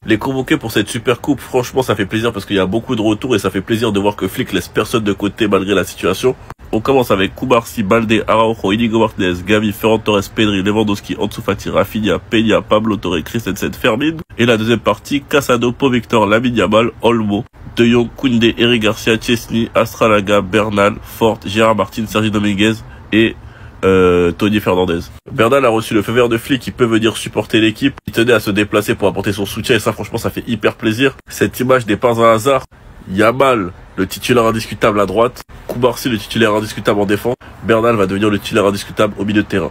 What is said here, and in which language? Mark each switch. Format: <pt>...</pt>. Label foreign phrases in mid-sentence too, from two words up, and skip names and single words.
<fr>Les convoquer pour cette super coupe, franchement, ça fait plaisir parce qu'il y a beaucoup de retours et ça fait plaisir de voir que Flick laisse personne de côté malgré la situation. On commence avec Cubarsí, Baldé, Araujo, Inigo Martinez, Gavi, Ferran Torres, Pedri, Lewandowski, Ansu Fati, Rafinha, Peña, Pablo Torre, Christensen, Fermin. Et la deuxième partie, Casado, Pau Victor, Lamine Yamal, Olmo, De Jong, Koundé, Eric Garcia, Chesney, Astralaga, Bernal, Fort, Gérard Martin, Sergi Dominguez et Tony Fernandez. Bernal a reçu le feu vert de Flick qui peut venir supporter l'équipe. Il tenait à se déplacer pour apporter son soutien et ça franchement ça fait hyper plaisir. Cette image n'est pas un hasard. Yamal, le titulaire indiscutable à droite. Cubarsí, le titulaire indiscutable en défense. Bernal va devenir le titulaire indiscutable au milieu de terrain.</fr>